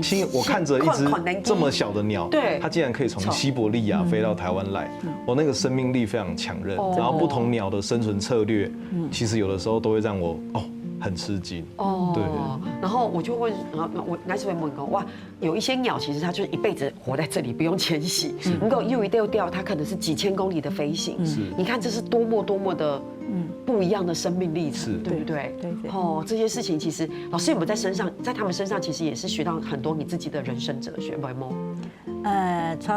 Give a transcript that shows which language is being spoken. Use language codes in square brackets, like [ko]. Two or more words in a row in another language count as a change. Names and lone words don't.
[zh] 我看着一只這麼小的鳥，對，它竟然可以從西伯利亞飛到台灣來，我那個生命力非常強韌。然後不同鳥的生存策略，其實有的時候都會讓我很吃驚。對。然後我就問，我那時候問過，哇，有一些鳥其實它就是一輩子活在這裡，不用遷徙。如果又一掉，它可能是幾千公里的飛行。你看這是多麼的不一樣的生命歷程，對不對？對。這些事情其實老師有沒有在他們身上，其實也是學到很多你自己的人生哲學，有沒有？